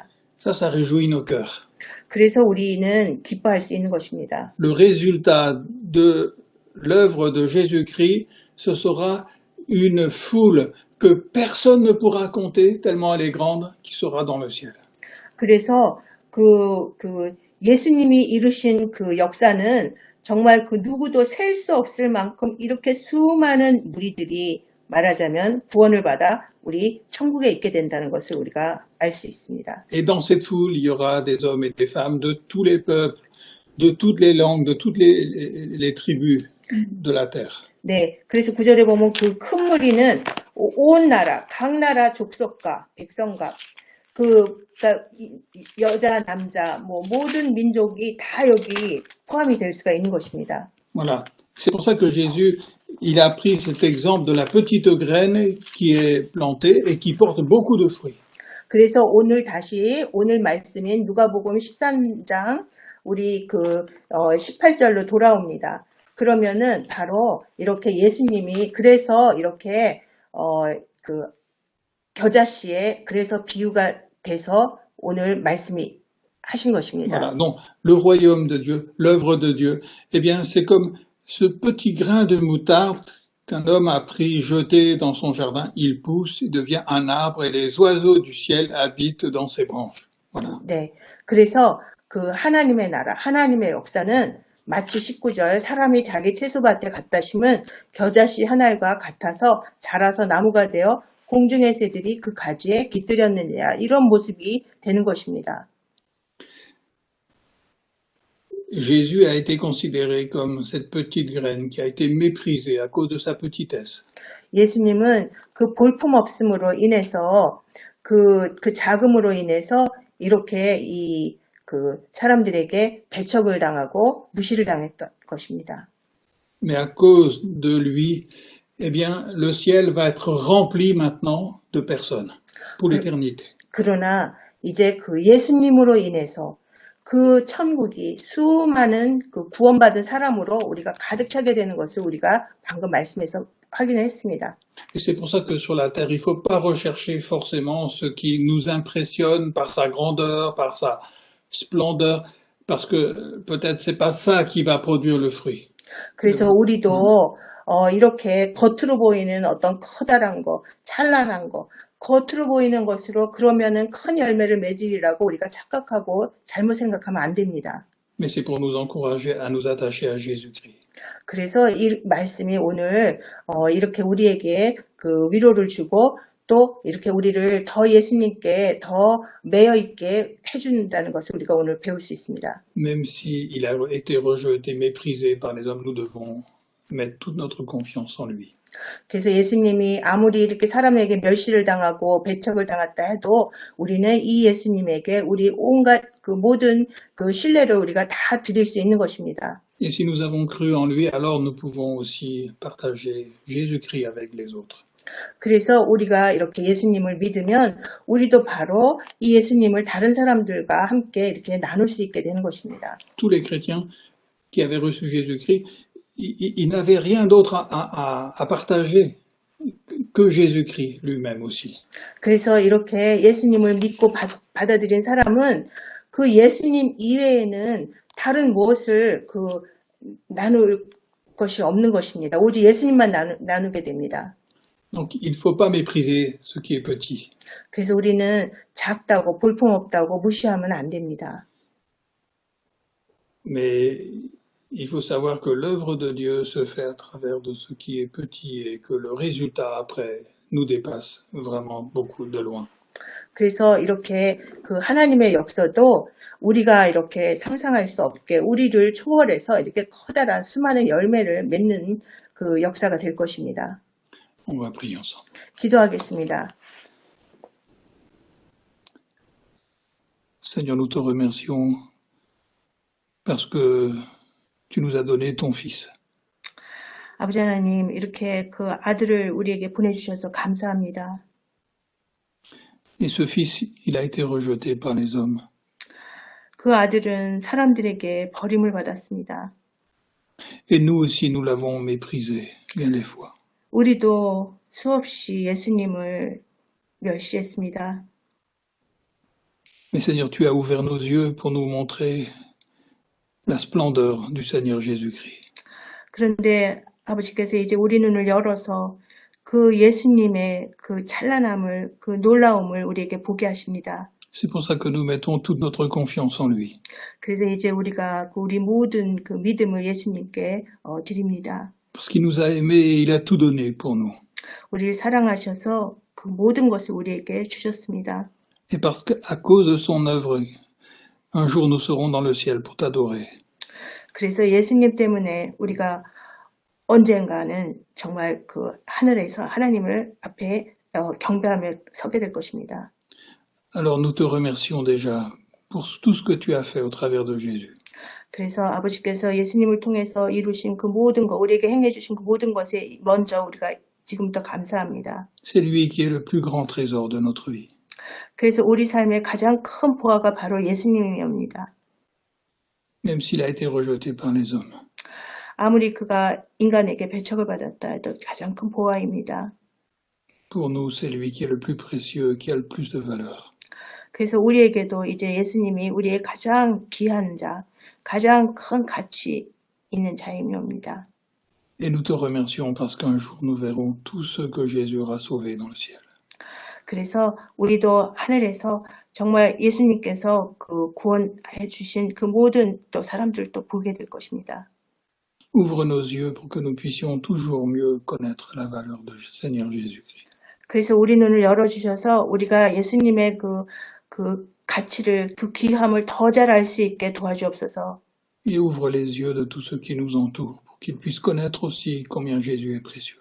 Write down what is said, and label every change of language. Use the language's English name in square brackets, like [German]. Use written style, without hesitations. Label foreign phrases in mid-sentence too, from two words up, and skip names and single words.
[French] Ça réjouit nos cœurs. [Korean] 그래서 우리는 기뻐할 수 있는 것입니다. [French] Le résultat de l'œuvre de Jésus-Christ, ce sera une foule que personne ne pourra compter, tellement elle est grande, qui sera dans le ciel. [Korean] 그래서 예수님이 이루신 그 역사는 정말 그 누구도 셀 수 없을 만큼 이렇게 수많은 무리들이 말하자면 구원을 받아 우리 천국에 있게 된다는 것을 우리가 알 수 있습니다. [French] Et dans cette foule, il y aura des hommes et des femmes de tous les peuples, de toutes les langues, de toutes les tribus de la terre. [Korean] 네, 그래서 9절에 보면 그 큰 무리는 온 나라, 각 나라 족속과 백성과 그러니까 여자, 남자, 모든 민족이 다 여기 포함이 될 수가 있는 것입니다. [French] Voilà. C'est pour ça que Jésus, il a pris cet exemple de la petite graine qui est plantée et qui porte beaucoup de fruits. [Korean] 그래서 오늘 말씀인 누가복음 13장 우리 18절로 돌아옵니다. 그러면은 바로 이렇게 예수님이 그래서 이렇게 겨자씨에 그래서 비유가 돼서 오늘 말씀이 하신 것입니다. [French] Voilà. Donc, le royaume de Dieu, l'œuvre de Dieu, eh bien, c'est comme ce petit grain de moutarde qu'un homme a pris, jeté dans son jardin. Il pousse, il devient un arbre et les oiseaux du ciel habitent dans ses branches. Voilà. [Korean] 네. 그래서 그 하나님의 나라, 하나님의 역사는 마치 19절 사람이 자기 채소밭에 갖다 심은 겨자씨 한 알과 같아서 자라서 나무가 되어 공중의 새들이 그 가지에 깃들였느니라. 이런 모습이 되는 것입니다. [French] Jésus a été considéré comme cette petite graine qui a été méprisée à cause de sa petitesse. [Korean] 예수님은 그 볼품없음으로 인해서 그 작음으로 인해서 이렇게 사람들에게 배척을 당하고 무시를 당했던 것입니다. [French] Mais à cause de lui, eh bien, le ciel va être rempli maintenant de personnes pour l'éternité. [Korean] 그러나 이제 그 예수님으로 인해서 그 천국이 수많은 그 구원받은 사람으로 우리가 가득 차게 되는 것을 우리가 방금 말씀에서 확인을 했습니다. [French] Et c'est pour ça que sur la terre, il ne faut pas rechercher forcément ce qui nous impressionne par sa grandeur, par sa splendeur, parce que peut-être c'est pas ça qui va produire le fruit. [Korean] 그래서 우리도 이렇게 겉으로 보이는 어떤 커다란 거, 찬란한 거, 겉으로 보이는 것으로 그러면은 큰 열매를 맺으리라고 우리가 착각하고 잘못 생각하면 안 됩니다. [French] Mais c'est pour nous encourager à nous attacher à Jésus-Christ. [Korean] 그래서 이 말씀이 오늘 이렇게 우리에게 그 위로를 주고 또 이렇게 우리를 더 예수님께 더 매여 있게 해준다는 것을 우리가 오늘 배울 수 있습니다. [French] Même s'il a été rejeté, méprisé par les hommes, nous devons mettre toute notre confiance en lui. [Korean] 그래서 예수님이 아무리 이렇게 사람에게 멸시를 당하고 배척을 당했다 해도 우리는 이 예수님에게 우리 온갖 그 모든 그 신뢰를 우리가 다 드릴 수 있는 것입니다. [French] Et si nous avons cru en lui, alors nous pouvons aussi partager Jésus-Christ avec les autres. [Korean] 그래서 우리가 이렇게 예수님을 믿으면 우리도 바로 이 예수님을 다른 사람들과 함께 이렇게 나눌 수 있게 되는 것입니다. [French] Tous les chrétiens qui avaient reçu Jésus-Christ, ils n'avaient rien d'autre à partager que Jésus-Christ lui-même aussi. [Korean] 그래서 이렇게 예수님을 믿고 받아들인 사람은 그 예수님 이외에는 다른 무엇을 나눌 것이 없는 것입니다. 오직 예수님만 나누게 됩니다. [French] Donc il ne faut pas mépriser ce qui est petit. [Korean] 그래서 우리는 작다고 볼품없다고 무시하면 안 됩니다. [French] Mais il faut savoir que l'œuvre de Dieu se fait à travers de ce qui est petit et que le résultat après nous dépasse vraiment beaucoup de loin. [Korean] 그래서 이렇게 그 하나님의 역사도 우리가 이렇게 상상할 수 없게 우리를 초월해서 이렇게 커다란 수많은 열매를 맺는 그 역사가 될 것입니다. [French] On va prier ensemble. [Korean] 기도하겠습니다. [French] Seigneur, nous te remercions parce que tu nous as donné ton Fils. [Korean] 아버지 하나님, 이렇게 그 아들을 우리에게 보내주셔서 감사합니다. [French] Et ce Fils, il a été rejeté par les hommes. [Korean] 그 아들은 사람들에게 버림을 받았습니다. [French] Et nous aussi, nous l'avons méprisé bien des fois. [Korean] 우리도 수없이 예수님을 멸시했습니다. [French] Mais Seigneur, tu as ouvert nos yeux pour nous montrer la splendeur du Seigneur Jésus-Christ. [Korean] 그런데 아버지께서 이제 우리 눈을 열어서 그 예수님의 그 찬란함을, 그 놀라움을 우리에게 보게 하십니다. [French] C'est pour ça que nous mettons toute notre confiance en lui. [Korean] 그래서 이제 우리가 우리 모든 그 믿음을 예수님께 드립니다. [French] Parce qu'il nous a aimés, il a tout donné pour nous. [Korean] 우리를 사랑하셔서 그 모든 것을 우리에게 주셨습니다. [French] Et parce qu'à cause de son œuvre, un jour nous serons dans le ciel pour t'adorer. [Korean] 그래서 예수님 때문에 우리가 언젠가는 정말 그 하늘에서 하나님을 앞에 경배하며 서게 될 것입니다. [French] Alors nous te remercions déjà pour tout ce que tu as fait au travers de Jésus. [Korean] 그래서 아버지께서 예수님을 통해서 이루신 그 모든 것, 우리에게 행해 주신 그 모든 것에 먼저 우리가 지금부터 감사합니다. [French] C'est lui qui est le plus grand trésor de notre vie. [Korean] 그래서 우리 삶의 가장 큰 보화가 바로 예수님입니다. [French] Même s'il a été rejeté par les hommes. [Korean] 아무리 그가 인간에게 배척을 받았다 해도 가장 큰 보화입니다. [French] Pour nous, c'est lui qui est le plus précieux, qui a le plus de valeur. [Korean] 그래서 우리에게도 이제 예수님이 우리의 가장 귀한 자, 가장 큰 가치 있는 자임입니다. [French] Et nous te remercions parce qu'un jour nous verrons tous ceux que Jésus aura sauvés dans le ciel. [Korean] 그래서 우리도 하늘에서 정말 예수님께서 그 구원해 주신 그 모든 또 사람들도 보게 될 것입니다. [French] Ouvre nos yeux pour que nous puissions toujours mieux connaître la valeur de Seigneur Jésus-Christ. [Korean] 그래서 우리 눈을 열어주셔서 우리가 예수님의 그 가치를, 그 귀함을 더 잘 알 수 있게 도와주옵소서. [French] Et ouvre les yeux de tous ceux qui nous entourent pour qu'ils puissent connaître aussi combien Jésus est précieux.